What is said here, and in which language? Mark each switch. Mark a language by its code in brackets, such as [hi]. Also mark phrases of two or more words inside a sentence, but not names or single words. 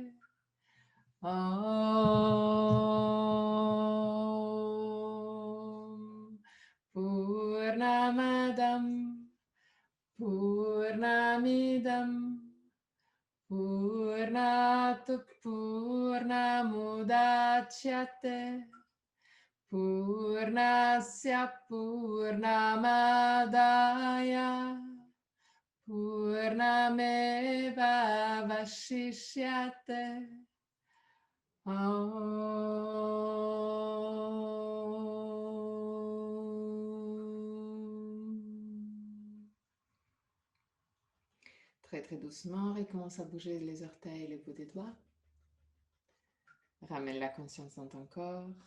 [sa] ॐ पूर्णमदः पूर्णमिदम् पूर्णात् पूर्णमुदच्यते पूर्णस्य पूर्णमादाय पूर्णमेव अवशिष्यते [fr] Très très doucement, recommence à bouger les orteils et les bouts des doigts. Ramène la conscience dans ton corps.